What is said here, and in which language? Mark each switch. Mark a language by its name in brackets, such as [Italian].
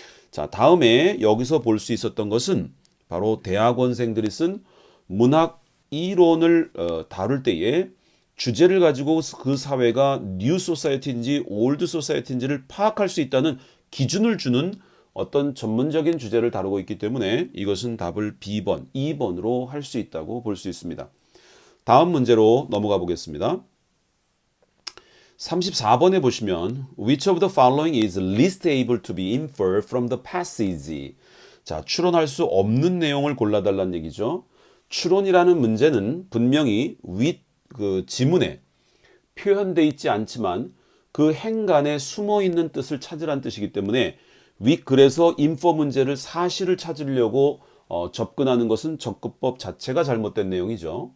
[Korean] 자, 다음에 여기서 볼 수 있었던 것은 바로 대학원생들이 쓴 문학 이론을 다룰 때에 주제를 가지고 그 사회가 뉴 소사이어티인지 올드 소사이어티인지를 파악할 수 있다는 기준을 주는 어떤 전문적인 주제를 다루고 있기 때문에 이것은 답을 B번, 2번으로 할 수 있다고 볼 수 있습니다. 다음 문제로 넘어가 보겠습니다. [English] 34번에 보시면 Which of the following is least able to be inferred from the passage? [Korean] 자, 추론할 수 없는 내용을 골라달라는 얘기죠. 추론이라는 문제는 분명히 그 지문에 표현되어 있지 않지만 그 행간에 숨어 있는 뜻을 찾으란 뜻이기 때문에 그래서 인포 문제를 사실을 찾으려고 접근하는 것은 접근법 자체가 잘못된 내용이죠.